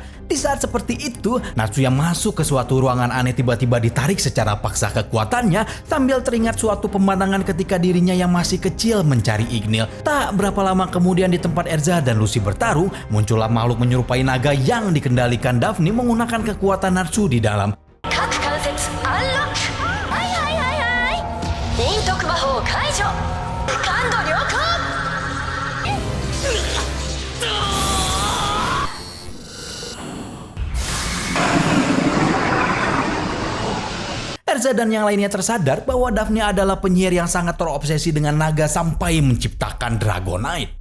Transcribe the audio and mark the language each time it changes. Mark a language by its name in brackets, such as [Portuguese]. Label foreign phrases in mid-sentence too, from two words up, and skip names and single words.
[Indonesian] Di saat seperti itu, Natsu yang masuk ke suatu ruangan aneh tiba-tiba ditarik secara paksa kekuatannya sambil teringat suatu pemandangan ketika dirinya yang masih kecil mencari Ignil. Tak berapa lama kemudian di tempat Erza dan Lucy bertarung, muncullah makhluk menyerupai naga yang dikendalikan Daphne menggunakan kekuatan Natsu di dalam. [Japanese] 各関節アンロック。はいはいはいはい。陰徳魔法解除。感度良好。 [Indonesian] Erza dan yang lainnya tersadar bahwa Daphne adalah penyihir yang sangat terobsesi dengan naga sampai menciptakan Dragonite.